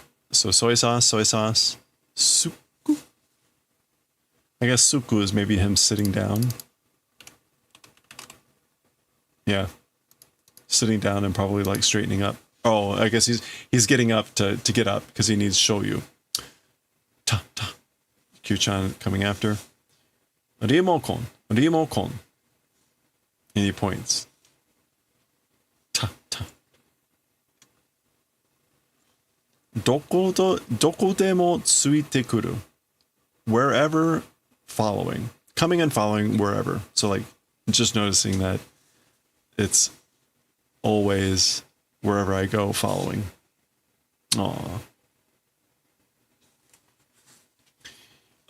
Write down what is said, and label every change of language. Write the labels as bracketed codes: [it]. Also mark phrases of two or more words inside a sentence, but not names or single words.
[en] So soy sauce. Suku. I guess suku is maybe him sitting down. Yeah. Sitting down and probably like straightening up. Oh, I guess he's getting up to get up because he needs shoyu. Ta ta. Kyuu-chan coming after. Ryemokon. Ryemokon. And he points. Ta ta. [ja] Doko demo tsuite kuru. [en] Wherever following. Coming and following wherever. So like just noticing that it's always wherever I go following. Aww.